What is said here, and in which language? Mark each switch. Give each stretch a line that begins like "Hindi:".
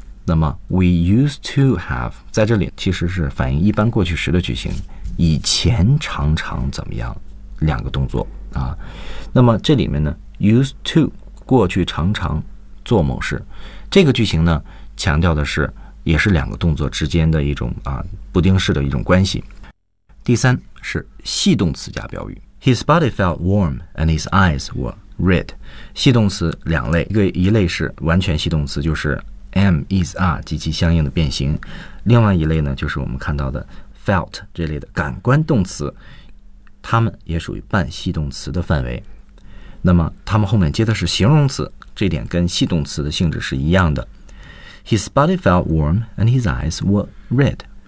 Chinese: 那么
English: we used to have
Chinese: 在这里其实是反映一般过去时的句型，以前常常怎么样，两个动作啊。那么这里面呢 used to 过去常常做某事，这个句型呢强调的是也是两个动作之间的一种啊不定式的一种关系。第三是系动词加标语。
English: His body felt warm and his eyes were red.
Chinese: 系动词两类，一类是完全系动词，就是 am, is, are 及其相应的变形。另外一类呢，就是我们看到的 felt 这类的感官动词，它们也属于半系动词的范围。那么它们后面接的是形容词，这点跟系动词的性质是一样的。
English: His body felt warm and his eyes were red.